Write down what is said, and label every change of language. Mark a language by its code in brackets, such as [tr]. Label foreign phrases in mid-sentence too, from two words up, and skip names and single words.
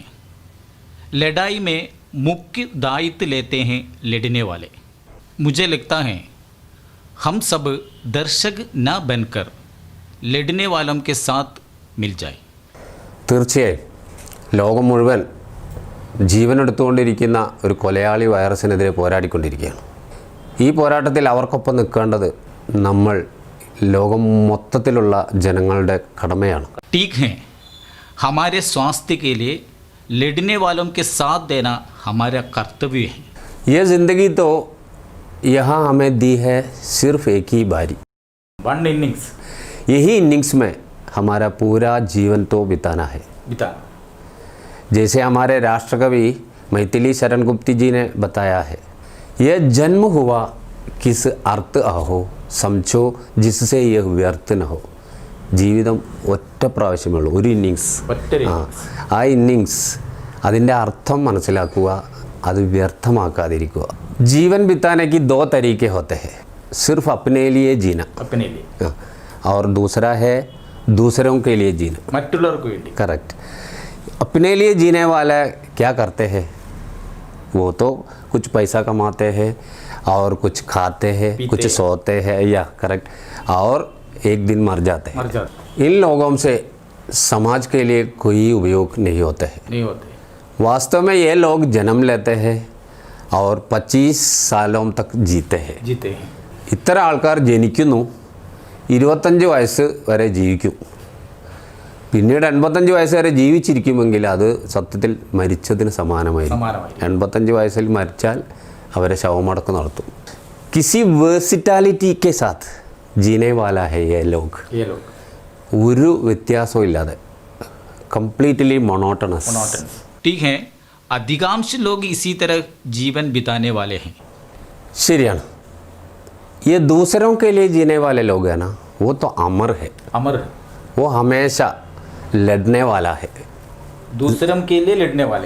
[hi] लड़ाई में मुख्य दायित्व लेते हैं लड़ने वाले। मुझे लगता है हम सब दर्शक न बनकर लड़ने वालों के साथ मिल जाए। [ml] തീർച്ചയായും ലോകം മുഴുവൻ ജീവനെടുത്തുകൊണ്ടിരിക്കുന്ന ഒരു കൊലയാളി വൈറസിനെതിരെ പോരാടിക്കൊണ്ടിരിക്കുകയാണ്. ഈ പോരാട്ടത്തിൽ അവർക്കൊപ്പം നിൽക്കേണ്ടത് നമ്മൾ ലോകം മൊത്തത്തിലുള്ള ജനങ്ങളുടെ കടമയാണ്. [hi] ठीक है, हमारे स्वास्थ्य के लिए लड़ने वालों के साथ देना हमारा कर्तव्य है। ये ज़िंदगी तो यहाँ हमें दी है सिर्फ एक ही बारी, [en] one innings. [hi] यही इनिंग्स में हमारा पूरा जीवन तो बिताना है। जैसे हमारे राष्ट्रकवि मैथिली शरण गुप्ती जी ने बताया है, यह जन्म हुआ किस अर्थ आहो समझो जिससे यह व्यर्थ न हो. [ml] ജീവിതം ഒറ്റ പ്രാവശ്യമേ ഉള്ളൂ, ഒരു ഇന്നിങ്സ്. ആ ഇന്നിങ്സ് അതിൻ്റെ അർത്ഥം മനസ്സിലാക്കുക, അത് വ്യർത്ഥമാക്കാതിരിക്കുക. [hi] जीवन बिताने की दो तरीके होते हैं, सिर्फ अपने लिए जीना, अपने लिए, और दूसरा है दूसरों के लिए जीना, [ml] മറ്റുള്ളവർക്ക് വേണ്ടി. [hi] करेक्ट. अपने लिए जीने वाला क्या करते हैं, वो तो कुछ पैसा कमाते हैं और कुछ खाते हैं, कुछ सोते हैं, या करेक्ट, और एक दिन मर जाते हैं. इन लोगों से समाज के लिए कोई उपयोग नहीं होते हैं. वास्तव में ये लोग जन्म लेते हैं और 25 सालों तक जीते हैं. [ml] ഇത്തരം ആൾക്കാർ ജനിക്കുന്നു, 25 വയസ്സ് വരെ ജീവിക്കും, പിന്നീട് 85 വയസ്സ് വരെ ജീവിച്ചിരിക്കുമെങ്കിൽ അത് സത്യത്തിൽ മരിച്ചതിന് സമാനമായിരിക്കും. 85 വയസ്സിൽ മരിച്ചാൽ അവരെ ശവമടക്കം നടത്തും. [hi] किसी വേഴ്സിറ്റാലിറ്റി के साथ जीने वाला है ये लोग. [ml] ഒരു വ്യത്യാസവും ഇല്ലാതെ, [en] completely monotonous. [hi] ठीक है, अधिकांश लोग इसी तरह जीवन बिताने वाले हैं. [ml] ശരിയാണ്. [hi] ये दूसरों के लिए जीने वाले लोग हैं ना, वो तो अमर है. वो हमेशा लड़ने वाला है, दूसरों के लिए लड़ने वाले.